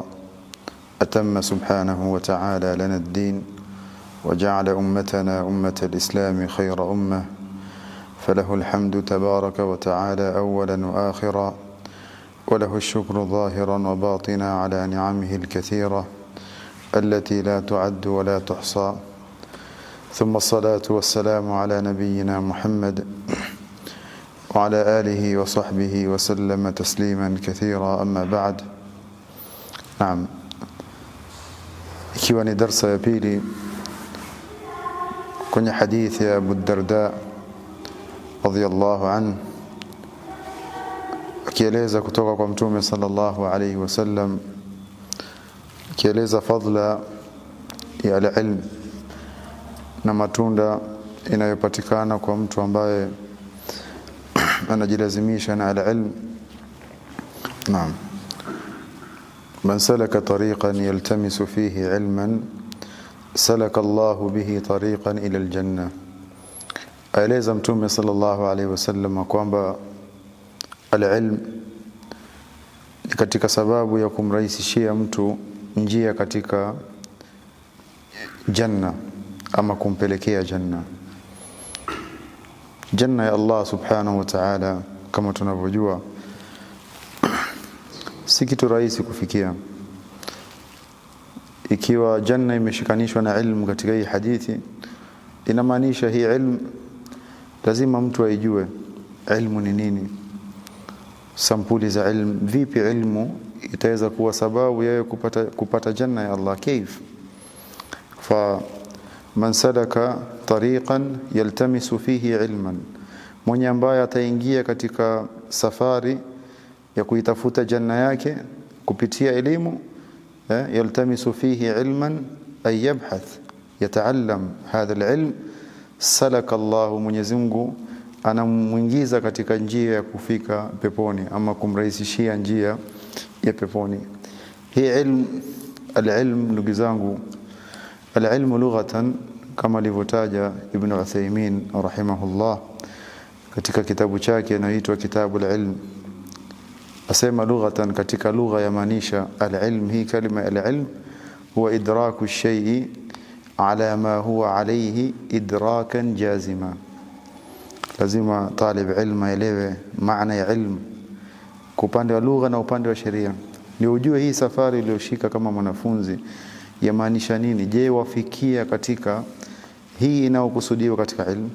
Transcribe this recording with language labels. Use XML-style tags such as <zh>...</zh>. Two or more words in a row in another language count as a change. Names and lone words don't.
<ar>أتم سبحانه وتعالى لنا الدين وجعل أمتنا أمة الإسلام خير أمة، فله الحمد تبارك وتعالى أولا وآخرا، وله الشكر ظاهرا وباطنا على نعمه الكثيرة التي لا تعد ولا تحصى. ثم الصلاة والسلام على نبينا محمد وعلى آله وصحبه وسلم تسليما كثيرا. أما بعد. نعم،</ar> <sw>ikiwa ni darsa ya pili kwenye hadithi ya Abu Darda</sw> <ar>رضي الله عنه,</ar> <sw>akieleza kutoka kwa Mtume</sw> <ar>صلى الله عليه وسلم,</ar> <sw>akieleza fadla ya al-ilm na matunda inayopatikana kwa mtu ambaye anajilazimisha na al-ilm. Naam,</sw> <ar>من سلك طريقا يلتمس فيه علما سلك الله به طريقا إلى الجنة.</ar> <sw>Aeleza Mtume</sw> <ar>صلى الله عليه وسلم</ar> <sw>kwamba al-ilm ni katika sababu ya kumrahisishia mtu njia katika janna, ama kumpelekea janna. Janna ya Allah</sw> <ar>سبحانه وتعالى,</ar> <sw>kama tunavyojua, si kitu rahisi kufikia. Ikiwa janna imeshikanishwa na ilmu katika hii hadithi, inamaanisha hii ilmu lazima mtu aijue ilmu ni nini, sampuli za ilmu, vipi ilmu itaweza kuwa sababu yeye kupata janna ya Allah.</sw> <ar>كيف فمن سلك طريقا يلتمس فيه علما,</ar> <sw>mwenye ambaye ataingia katika safari ya kuitafuta janna yake kupitia elimu,</sw> <ar>يلتمس فيه علما أي يبحث يتعلم هذا العلم سلك الله,</ar> <sw>Mwenyezi Mungu anamuingiza katika njia ya kufika peponi, ama kumrahisishia njia ya peponi. Hii ilmu, al-ilm, ndugu zangu,</sw> <ar>العلم لغة,</ar> <sw>kama alivyotaja Ibn Uthaymeen rahimahullah katika kitabu chake inaitwa Kitabul Ilm, asema lughatan, katika lugha yamaanisha al-ilm, hii kalima al-ilm</sw> <ar>هو إدراك الشيء على ما هو عليه إدراكا جازما.</ar> <sw>Lazima</sw> <ar>طالب علم</ar> <sw>aelewe maana ya ilmu kwa upande wa lugha na upande wa sheria, ndio ujue hii safari iliyoshika kama mwanafunzi yamaanisha nini. Je, wafikia katika hii inayokusudiwa katika ilmu?</sw>